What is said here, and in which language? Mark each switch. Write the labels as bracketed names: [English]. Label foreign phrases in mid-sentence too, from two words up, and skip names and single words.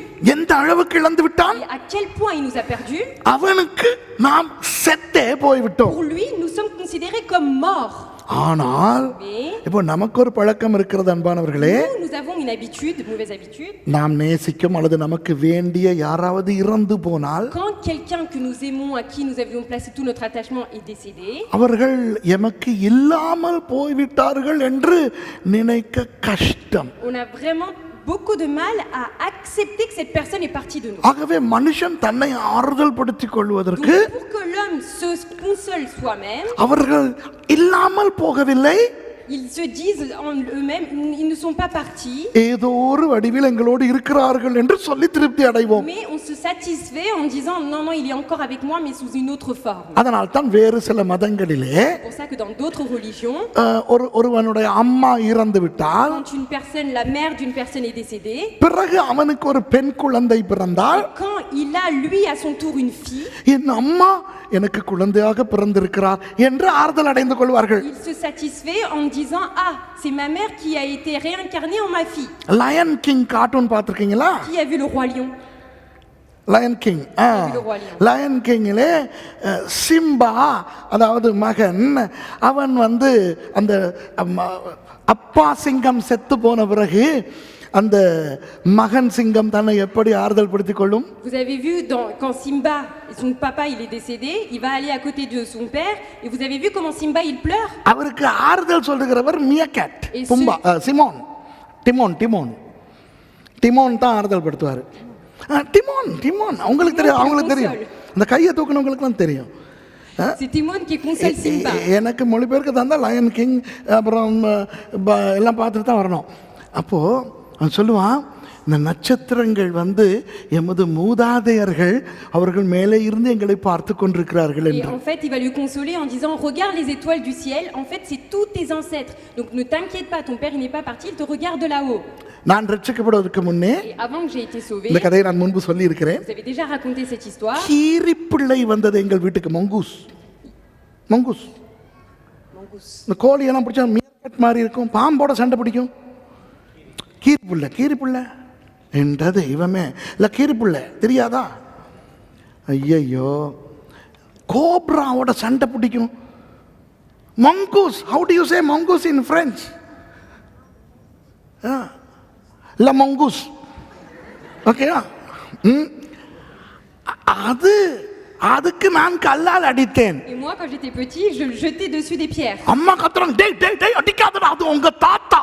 [Tamil] எந்த அளவுக்கு இழந்து விட்டான்? [French] Et à quel point il nous a perdus? [Tamil] அவனுக்கு நாம் செத்தே போய்விட்டோம். [French] Pour lui, nous sommes considérés comme morts. [Tamil] ஆனால் [French] Mais [Tamil] இப்போ நமக்கு ஒரு பழக்கம் இருக்கிறது அன்பானவர்களே. [French] nous avons une habitude, une mauvaise habitude. [Tamil] நாம் நேசிக்கும் அல்லது நமக்கு வேண்டிய யாராவது இறந்து போனால் [French] Quand quelqu'un que nous aimons, à qui nous avions placé tout notre attachement, est décédé, [Tamil] அவர்கள் எமக்கு இல்லாமல் போய்விட்டார்கள் என்று நினைக்க கஷ்டம். [French] on a vraiment beaucoup de mal à accepter que cette personne est partie de nous. [Tamil] ஆகவே மனுஷன் தன்னை ஆறுதல் படுத்திக் [French] Donc, [Tamil] கொள்வதற்கு [French] pour que l'homme se console soi-même, [Tamil] அவர்கள் இல்லாமல் போகவில்லை, [French] ils se disent en eux-mêmes, ils ne sont pas partis, [Tamil] ஏதோ ஒரு வடிவில் எங்களோடு இருக்கிறார்கள் என்று சொல்லி திருப்தி அடைவோம். [French] mais on se satisfait en disant non, non, il est encore avec moi, mais sous une autre forme. [Tamil] அதனால் தான் வேறு சில மதங்களிலே [French] C'est pour ça que dans d'autres religions, [Tamil] ஒருவனுடைய அம்மா இறந்து விட்டால் [French] quand une personne, la mère d'une personne est décédée, [Tamil] பிறகு அவனுக்கு ஒரு பெண் குழந்தை பிறந்தால் [French] quand il a lui à son tour une fille, [Tamil] என் அம்மா எனக்கு குழந்தையாக பிறந்திருக்கிறார் என்று ஆறுதல் அடைந்து கொள்வார்கள். [French] il se satisfait en disant ah, c'est ma mère qui a été réincarnée en ma fille. [Tamil] லயன் கிங் கார்ட்டூன் பார்த்திருக்கீங்களா? [French] Qui a vu le roi lion? [Tamil] லயன் கிங். லயன் கிங்கிலே சிம்பா, அதாவது மகன், அவன் அந்த அப்பா சிங்கம் செத்து போன பிறகு அந்த மகன் சிங்கம் தன்னை எப்படி ஆறுதல் படுத்திக் கொள்ளும்? [French] Vous avez vu quand Simba, son papa il est décédé, il va aller à côté de son père et vous avez vu comment Simba il pleure? [Tamil] அவருக்கு ஆறுதல் சொல்லுகிறவர் மியக்கேட், [French] Et [Tamil] பும்பா, சிமோன், டிமோன் தான் ஆறுதல் படுத்துவார். டிமோன் அவங்களுக்கு தெரியும், அவங்களுக்கு தெரியும், அந்த கையை தூக்கினவங்களுக்குலாம் தெரியும். [French] C'est Timon qui console Simba. [Tamil] எனக்கு மொழிபெயர்க்க தந்தா லயன் கிங் அப்புறம் எல்லாம் பார்த்துட்டு தான் வரணும். அப்போது அவன் சொல்லுவான், இந்த நட்சத்திரங்கள் வந்து எமது மூதாதையர்கள் அவர்கள் மேலே இருந்து எங்களை பார்த்து கொண்டிருக்கிறார்கள் [French] Et [Tamil] என்று. [French] en fait, il va lui consoler en disant regarde les étoiles du ciel, en fait, c'est tous tes ancêtres. Donc ne t'inquiète pas, ton père il n'est pas parti, il te regarde de là-haut. [Tamil] நான் ரட்சிக்கப்படுவதற்கு முன்னே [French] Et avant que j'ai été sauvé, [Tamil] இந்த கதையை நான் முன்பு சொல்லி இருக்கிறேன். [French] vous avez déjà raconté cette histoire. [Tamil] கீரிப்பிள்ளை வந்தது எங்கள் வீட்டுக்கு. மங்கூஸ் இந்த கோழியெல்லாம் பிடிச்சா மீன் மாதிரி இருக்கும், பாம்போட சண்டை பிடிக்கும். கீரிப்புள்ள என்ற தெய்வமே இல்லை, கீரிப்புள்ள தெரியாதா? ஐயையோ, கோப்ராவோட சண்டை பிடிக்கும். மங்கூஸ், [English] how do you say mongoose in French? [Tamil] இல்லை மங்கூஸ், ஓகேவா? அதுக்கு நான் கல்லால் அடித்தேன். [French] Et moi, quand j'étais petit, je le jetais dessus des pierres. [Tamil] அம்மா கத்துறாங்க, டேய் அடிக்காதடா, அது உங்க தாத்தா.